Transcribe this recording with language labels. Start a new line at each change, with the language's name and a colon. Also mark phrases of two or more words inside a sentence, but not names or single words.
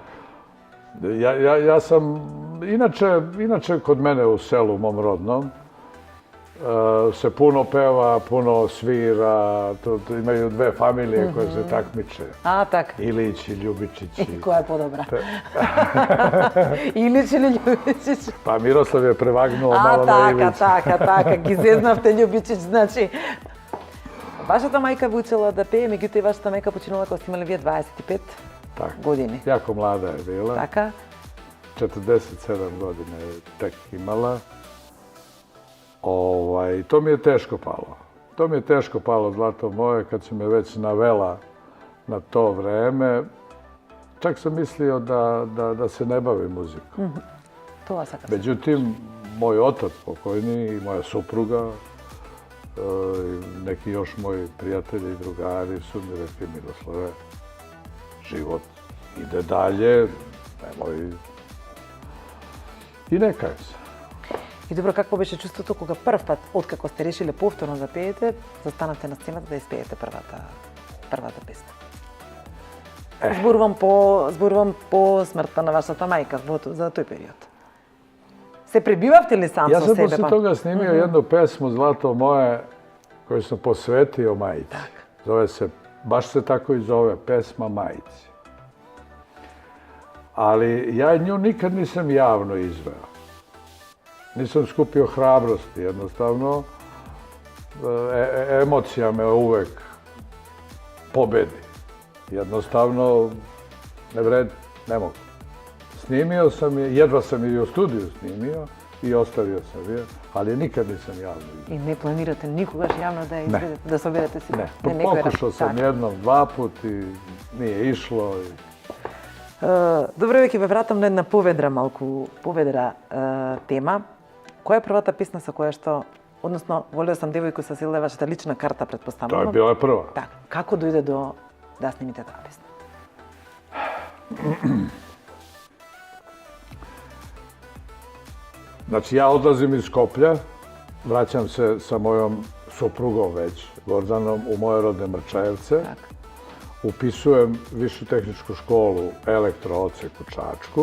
Serbian: Ja sam, inače kod mene u selu, mom rodnom, se puno peva, puno svira, imaju dve familije koje se takmiče.
Macedonian: A, tak.
Serbian: Ilić i Ljubičić. Koja je podobra? Ilić ili Ljubičić? Pa Miroslav je prevagnuo malo na Ilić.
Macedonian: Така, ги зезнавте Лjubičić, значи... Вашата мајка ви учила да пее, меѓутоа и вашата мајка починала кога сте имали вие 25 години.
Serbian: Jako mlada je bila.
Macedonian: Така.
Serbian: 47 godina je tek imala. To mi je teško palo. To mi je teško palo, zlato moje, kad su me već navela na to vreme. Čak sam mislio da se ne bavim muzikom. Međutim, moj otac pokojni i moja supruga, neki još moji prijatelji i drugari su mi rekli: Miroslave, život ide dalje, nemoj... I ne kajem se.
Macedonian: И добро, какво беше чувството кога прв пат, откако сте решиле повторно да пеете, застанавте на сцената да испеете првата песна? Зборувам по смртта на вашата мајка за тој период. Се пребивавте ли сам со себе?
Serbian: Ja sam posle toga snimio jednu pesmu, Zlato moje, koju sam posvetio majici. Zove se, baš se tako i zove, pesma Majici. Ali ja nju nikad nisam javno izveo. Nisam skupio hrabrosti, jednostavno. Emocija me uvek pobedi. Jednostavno, ne vredi, ne mogu. Snimio sam je, jedva sam je i u studiju snimio i ostavio sam je, ali nikad nisam javno izveo. I ne planirate nikogаш javno da je izvedete, da se objedete si? Ne, pokušao sam jednom, dva put i nije išlo.
Macedonian: Добро, веќе ве вратам на една поведра тема. Која е првата песна со која што, односно, волео сам девојко со сила, вашата лична карта, предпоставам.
Serbian: To je bila prva.
Macedonian: Так, како дојде до да снимите таа песна?
Serbian: Znači, ja odlazim iz Skoplja, vraćam se sa mojom suprugom već, Gordanom, u moje rodne Mrčajevce. Upisujem višu tehničku školu Elektro-odsek u Čačku.